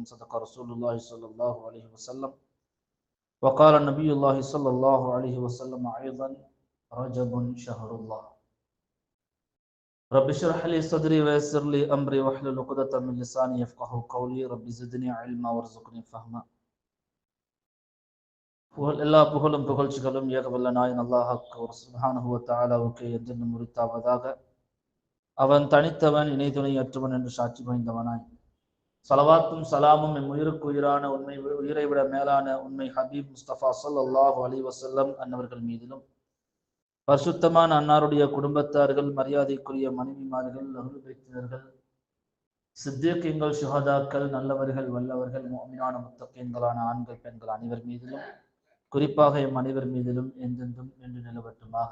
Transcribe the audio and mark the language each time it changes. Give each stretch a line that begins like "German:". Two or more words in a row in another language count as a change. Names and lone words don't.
Arabic: صدق رسول الله صلى الله عليه وسلم. وقال النبي الله صلى الله عليه وسلم أيضا: رجب شهر الله. رب اشرح لي صدري ويسر لي أمري واحلل عقدة من لساني يفقهوا قولي. رب زدني علما وارزقني فهما.
Tamil: எல்லா புகழும் புகழ்ச்சிகளும் ஏகவல்ல நாயன் அல்லாஹ்வுக்கு சுப்ஹானஹு வ தஆலாவுக்கு என்றென்றும் உரித்தாவதாக. அவன் தனித்தவன், இணை துணையற்றவன் என்று சாட்சி பகிர்ந்தவனாய், ஸலவாத்தும் சலாமும் எம் உயிருக்கு உயிரான உயிரை விட மேலான உண்மை ஹபீப் முஸ்தபா
Arabic: صلى الله عليه وسلم
Tamil: அன்னவர்கள் மீதிலும், பரிசுத்தமான அன்னாருடைய குடும்பத்தார்கள், மரியாதைக்குரிய மனைவிமார்கள், அஹ்லு பைத்தினர்கள், சித்தீக்கீன்கள், ஷுஹதாக்கள், நல்லவர்கள், வல்லவர்கள், முஃமினான முத்தகீன்களான ஆண்கள் பெண்கள் அனைவர் மீதிலும், குறிப்பாக எம் அனைவர் மீதிலும் என்றென்றும் என்று நிலவட்டுமாக.